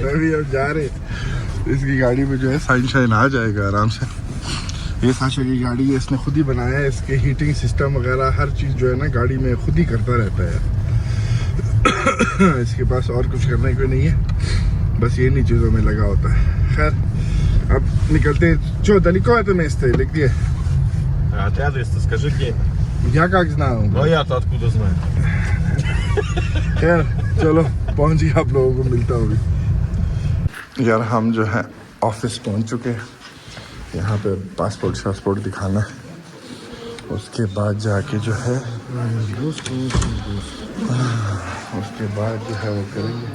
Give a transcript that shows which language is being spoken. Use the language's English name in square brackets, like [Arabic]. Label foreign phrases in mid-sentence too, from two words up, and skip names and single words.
[Hindi] अभी हम जा रहे हैं, इसकी गाड़ी में जो है साइन शाइन आ जाएगा आराम से। ये साशा की गाड़ी है, इसने खुद ही बनाया है, इसके [English] heating system [Hindi] वगैरह हर चीज़ जो है ना गाड़ी में खुद ही करता रहता है। इसके पास और कुछ करने को नहीं है, बस ये नहीं चीज़ों में लगा होता है। खैर अब निकलते हैं। [Russian] Что, далеко это место или где? А ты адрес-то скажи где? Я как знаю. Ну я-то откуда знаю? [Hindi] खैर चलो पहुंच गए, आप लोगों को मिलता होगी। यार हम जो है ऑफिस पहुंच चुके हैं, यहाँ पे पासपोर्ट शासपोर्ट दिखाना है, उसके बाद जाके जो है उसके बाद जो है वो करेंगे।